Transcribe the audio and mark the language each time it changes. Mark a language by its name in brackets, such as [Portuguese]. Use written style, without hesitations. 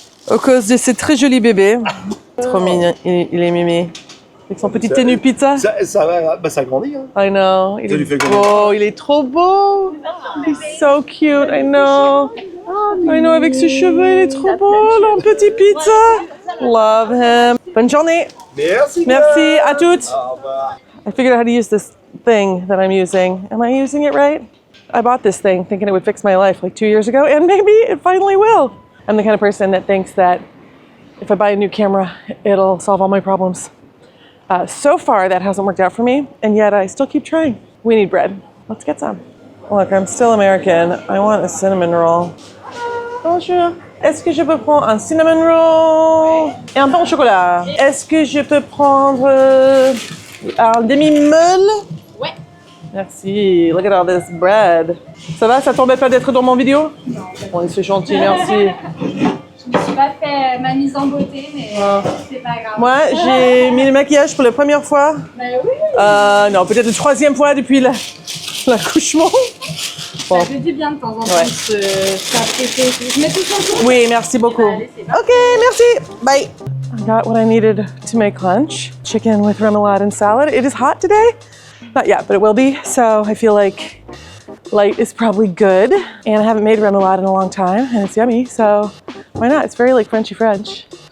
[French] À cause de ce très joli bébé. Trop mignon, il est mimi. Avec son petit tenue pizza. Ça va, bah ça grandit. Hein. [English] I know. Il [French] Ça lui fait est comment? beau, il est trop beau. [English] He's so cute, I know. I know, [French] avec ses cheveux, il est trop beau, le petit pizza. [English] Love him. [French] Bonne journée. Merci. Merci, à toutes. Au revoir. [English] I figured out how to use this thing that I'm using. Am I using it right? I bought this thing thinking it would fix my life like 2 years ago, and maybe it finally will. I'm the kind of person that thinks that if I buy a new camera, it'll solve all my problems. So far, that hasn't worked out for me, and yet I still keep trying. We need bread. Let's get some. Look, I'm still American. I want a cinnamon roll. Bonjour. [French] Est-ce que je peux prendre un cinnamon roll et un pain au chocolat? Est-ce que je peux prendre un demi-meule? Ouais. [English] Merci. Look at all this bread. [French] Ça va? Ça t'embête pas d'être dans mon vidéo? Non. Bon, c'est gentil, merci. Je me suis pas fait ma mise en beauté, mais c'est pas grave. Moi, j'ai mis le maquillage pour la première fois. Ben oui. Non, peut-être la 3e fois depuis l'accouchement. Bon. Ça fait du bien de temps en temps de s'apprêter. Je mets tout sur tout. Oui, merci beaucoup. Allez, c'est parti. Ok, merci. Bye. [English] I got what I needed to make lunch. Chicken with remoulade and salad. It is hot today. Not yet, but it will be. So I feel like light is probably good. And I haven't made remoulade in a long time, and it's yummy. So why not? It's very like Frenchy French.